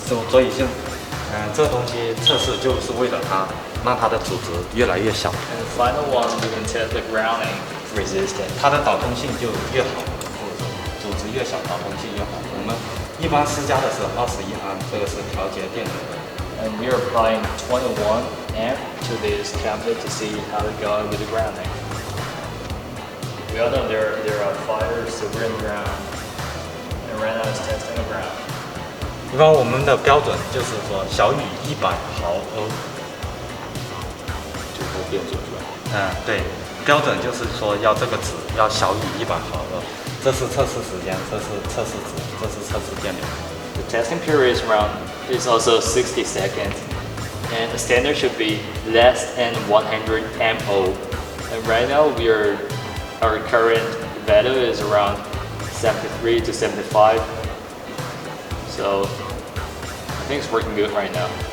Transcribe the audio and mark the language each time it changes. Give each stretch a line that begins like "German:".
Chinese: 所以这东西测试就是为了让它的阻值越来越小。
English: And the final one, we can test the grounding resistance.
Chinese: 它的导通性就越好，阻值越小，导通性越好。我们一般施加的是21安，这个是调节电流的。
English: And we are applying 21 amp to this cabinet to see how it's going with the grounding. We all know there are fires, silver and ground. And right now it's testing the ground.
Chinese: 一般我们的标准就是说小于100毫欧，就是电阻是吧？对，标准就是说要这个值要小于100毫欧。这是测试时间，这是测试值，这是测试电流。
English: The testing period is also 60 seconds, and the standard should be less than 100 MO. And right now our current value is around 73 to 75. So I think it's working good right now.